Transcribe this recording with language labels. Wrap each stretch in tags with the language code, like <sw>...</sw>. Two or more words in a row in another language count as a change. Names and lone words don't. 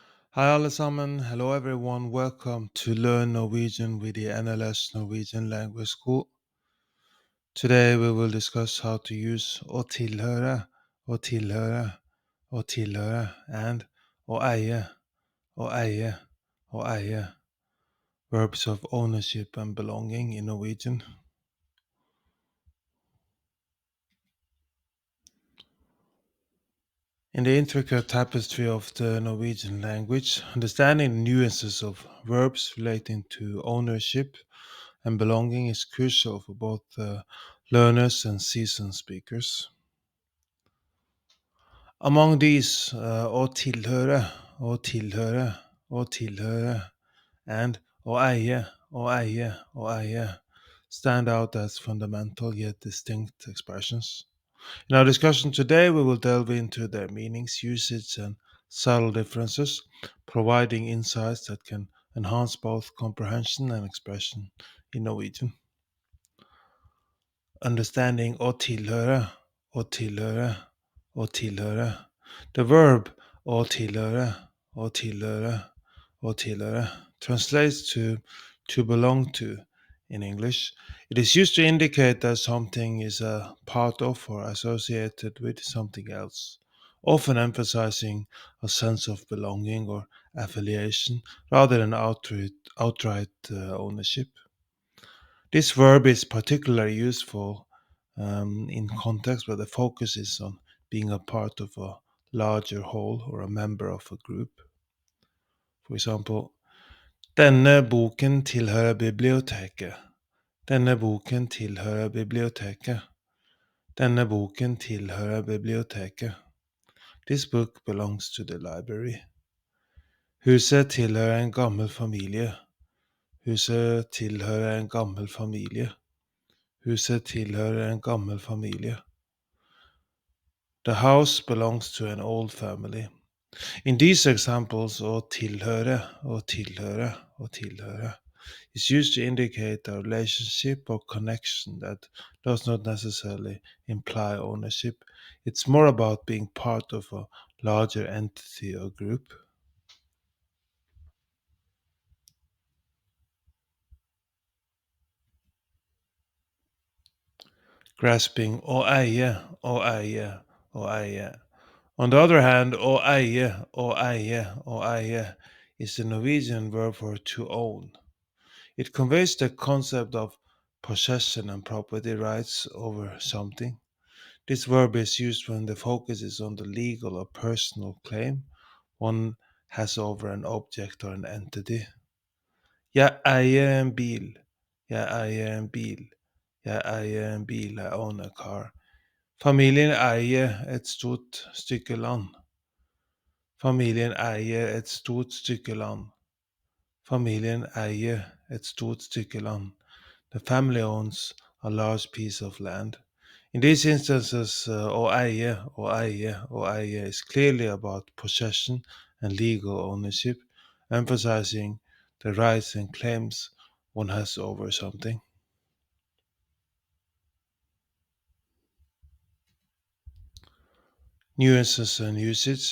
<no>Hi alle sammen.</no> <en>Hello everyone. Welcome to Learn Norwegian with the NLS Norwegian Language School. Today we will discuss how to use</en> <no>å tilhøre, å tilhøre, å tilhøre,</no> <en>and</en> <no>å eie, å eie, å eie.</no> <en>Verbs of ownership and belonging in Norwegian. In the intricate tapestry of the Norwegian language, understanding the nuances of verbs relating to ownership and belonging is crucial for both learners and seasoned speakers. Among these,</en> <no>å tilhøre, å tilhøre, å tilhøre,</no> <en>and</en> <no>å eie, å eie, å eie</no> <en>stand out as fundamental yet distinct expressions. In our discussion today, we will delve into their meanings, usage, and subtle differences, providing insights that can enhance both comprehension and expression in Norwegian. Understanding</en> <no>å tilhøre, å tilhøre, å tilhøre.</no> <en>The verb</en> <no>å tilhøre, å tilhøre, å tilhøre</no> <en>translates to belong to in English. It is used to indicate that something is a part of or associated with something else, often emphasizing a sense of belonging or affiliation rather than outright ownership. This verb is particularly useful in context where the focus is on being a part of a larger whole or a member of a group. For example,</en> <no>denne boken tilhører biblioteket. Denne boken tilhører biblioteket. Denne boken tilhører biblioteket.</no> <en>This book belongs to the library.</en> <no>Huset tilhører en gammel familie. Huset tilhører en gammel familie. Huset tilhører en gammel familie.</no> <en>The house belongs to an old family. In these examples,</en> <no>å tilhøre, å tilhøre, å tilhøre</no> <en>is used to indicate a relationship or connection that does not necessarily imply ownership. It's more about being part of a larger entity or group. Grasping</en> <no>å eie, å eie, å eie.</no> <en>On the other hand,</en> <no>å eie, å eie, å eie</no> <en>is the Norwegian verb for to own. It conveys the concept of possession and property rights over something. This verb is used when the focus is on the legal or personal claim one has over an object or an entity.</en> <no>Jeg eier en bil. Jeg eier en bil. Jeg eier en bil.</no> <en>I own a car.</en> <no>Familien eier et stort stykke land. Familien eier et stort stykke land. Familien eier et stort stykke land.</no> <en>The family owns a large piece of land. In these instances,</en> <no>å eie, å eie, å eie</no> <en>is clearly about possession and legal ownership, emphasizing the rights and claims one has over something. Nuances and usage.</en>